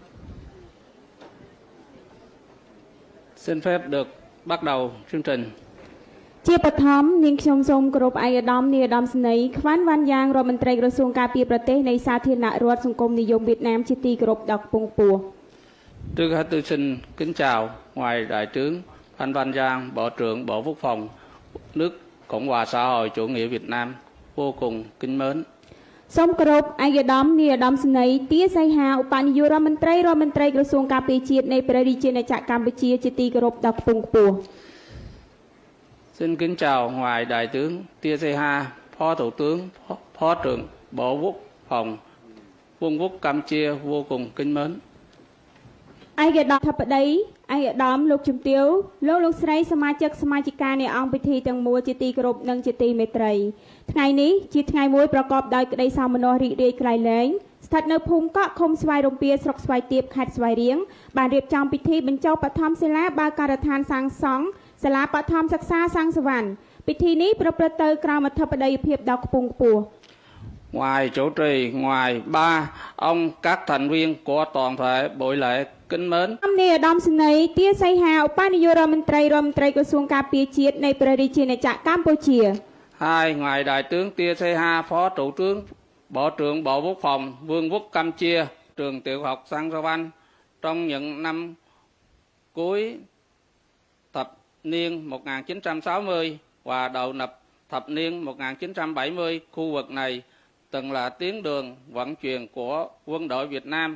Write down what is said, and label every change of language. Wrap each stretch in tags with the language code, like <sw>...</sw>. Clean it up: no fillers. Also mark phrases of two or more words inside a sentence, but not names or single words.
<vi>Xin phép được bắt đầu chương trình.</vi> <km>ជាបឋមនាងខ្ញុំសូមគោរពឯកឧត្តមនាយឧត្តមសេនីយ៍ខ្វាន់វ៉ាន់យ៉ាងរដ្ឋមន្ត្រីក្រសួងការពារប្រទេសនៃសាធារណរដ្ឋសង្គមនិយមវៀតណាមជាទីគោរពដ៏ខ្ពង់ខ្ពស់</km> <vi>Trước hết tôi xin kính chào ngài đại tướng Phan Văn Giang, Bộ trưởng Bộ Quốc phòng nước Cộng hòa xã hội chủ nghĩa Việt Nam vô cùng kính mến.</vi> <km>សូមគោរពឯកឧត្តមនាយឧត្តមសេនីយ៍ទាសីហាឧបនាយករដ្ឋមន្ត្រីក្រសួងការពារជាតិនៃព្រះរាជាណាចក្រកម្ពុជាជាទីគោរពដ៏ខ្ពង់ខ្ពស់</km> <vi>Xin kính chào ngài đại tướng Tia Say Ha, Phó Thủ tướng, Phó trưởng Bộ Quốc phòng Vương quốc Campuchia vô cùng kính mến.</vi> <km>ឯកឧត្តមថាបតីឯកឧត្តមលោកជំទាវលោកស្រីសមាជិកសមាជិកានៃអង្គពិធីទាំងមូលជាទីគោរពនិងជាទីមេត្រីថ្ងៃនេះជាថ្ងៃមួយប្រកបដោយក្តីសោមនស្សរីករាយក្រៃលែងស្ថិតនៅភូមិកក់ឃុំស្វាយរំពាស្រុកស្វាយទៀបខេត្តស្វាយរៀងបានរៀបចំពិធីបញ្ចុះបឋមសិលាបើការដ្ឋានសាងសង់សាលាបឋមសិក្សាសាំងសវណ្ណពិធីនេះប្រព្រឹត្តទៅក្រោមអធិបតីភាពដ៏ខ្ពង់ខ្ពស់</km> <vi>Ngoài chủ trì, ngoài ba ông các thành viên của toàn thể buổi lễ kính mến.</vi> <km>នាយឧត្តមសេនីយ៍ទាសីហាឧបនាយករដ្ឋមន្ត្រីក្រសួងការពារជាតិនៃព្រះរាជាណាចក្រកម្ពុជា</km> <vi>Hai, ngài đại tướng Tia Say Ha, Phó Thủ tướng, Bộ trưởng Bộ Quốc phòng Vương quốc Campuchia, trường tiểu học Sang Sa Văn trong những năm cuối thập niên 1960 và đầu thập niên 1970, khu vực này từng là tuyến đường vận chuyển của quân đội Việt Nam.</vi>